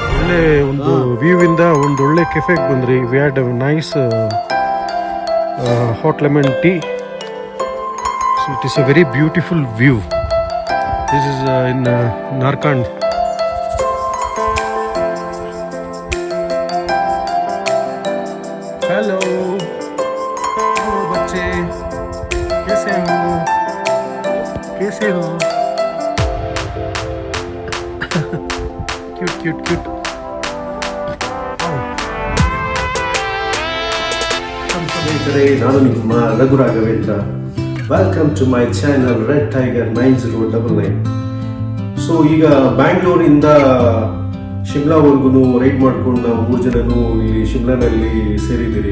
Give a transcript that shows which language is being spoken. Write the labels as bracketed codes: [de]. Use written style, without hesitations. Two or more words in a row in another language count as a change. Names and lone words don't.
[kn] ಒಳ್ಳೆ ಒಂದು ವ್ಯೂ ಇಂದ ಒಂದು ಒಳ್ಳೆ ಕೆಫೆಗೆ ಬಂದ್ರಿ. [en] We had nice hot lemon tea. So it is a very beautiful view. This is in Narkanda. [hi] हेलो बच्चे, कैसे हो? कैसे हो? [en] cute cute cute. [kn] ಸ್ನೇಹಿತರೆ, ನಾನು ನಿಮ್ಮ ರಘು ರಾಘವೇಂದ್ರ. [en] Welcome to my channel Red Tiger 9099. [kn] ಸೊ ಈಗ ಬ್ಯಾಂಗ್ಳೂರಿಂದ ಶಿಮ್ಲಾವರೆಗೂ ರೈಡ್ ಮಾಡ್ಕೊಂಡು ನಾವು 3 ಜನರು ಇಲ್ಲಿ ಶಿಮ್ಲಾನಲ್ಲಿ ಸೇರಿದ್ದೀರಿ.